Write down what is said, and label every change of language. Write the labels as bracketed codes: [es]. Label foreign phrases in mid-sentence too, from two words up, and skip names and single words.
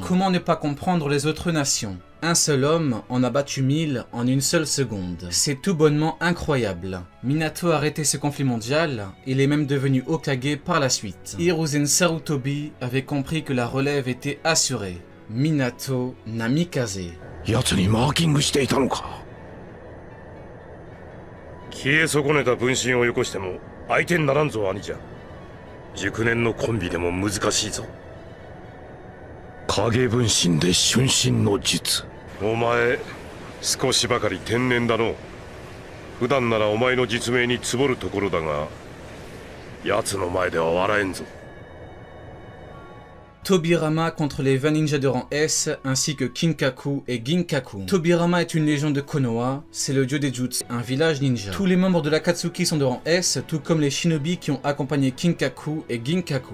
[fr] Comment ne pas comprendre les autres nations? Un seul homme en a battu 1000 en une seule seconde. C'est tout bonnement incroyable. Minato a arrêté ce conflit mondial, il est même devenu Hokage par la suite. Hiruzen Sarutobi avait compris que la relève était assurée. Minato Namikaze. [ja] 奴にマーキングしていたのか。消え損ねた分身をよこしても相手にならんぞ兄者。熟年のコンビでも難しいぞ。影分身で瞬身の術。お前少しばかり天然だの。普段ならお前の実名につぼるところだが、奴の前では笑えんぞ。 [fr] Tobirama contre les 20 ninjas de rang S, ainsi que Kinkaku et Ginkaku. Tobirama est une légende de Konoha, c'est le dieu des jutsu, un village ninja. Tous les membres de l'Akatsuki sont de rang S, tout comme les shinobi qui ont accompagné Kinkaku et Ginkaku.